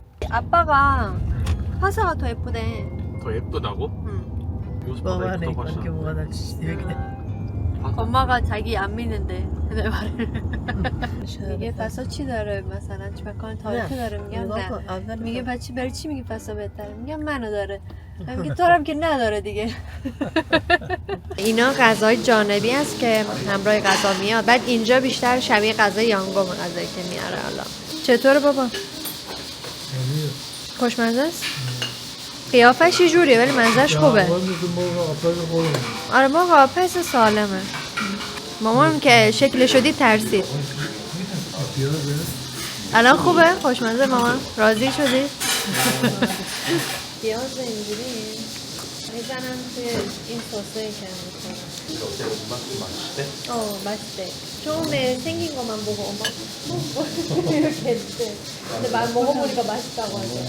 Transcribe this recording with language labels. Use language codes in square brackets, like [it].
[ko] 아빠가 화사가 더 예쁘대. 더 예쁘다고? [fa] باور نمی‌کنم که موقع در چیزی بگه. [ko] 엄마가 자기 안 믿는데 내 말을. [fa] میگه فسا چی داره مثلا چه مکان تاریخی داره؟ میگم نه. میگه بچه برای چی میگه فسا بهتره؟ میگم منو داره. میگه تو هم که نداره دیگه. اینا غذای جانبی است که همراه غذا میاد. بعد اینجا بیشتر شبیه غذای یانگوم غذایی که میاره. حالا چطوره بابا؟ خوشمزه است؟ قیافش یه جوریه ولی مزهش خوبه. آره ما قاپس سالمه. مامانم که شکلشو دید ترسید. الان خوبه؟ خوشمزه مامان؟ راضی شدی؟ پیاز اینجوری میزنم توی این سسه که میکنم. [ko] 맛있대. 처음에 생긴 것만 보고 엄마 이렇게 했대. 근데 먹어보니까 맛있다고 하죠.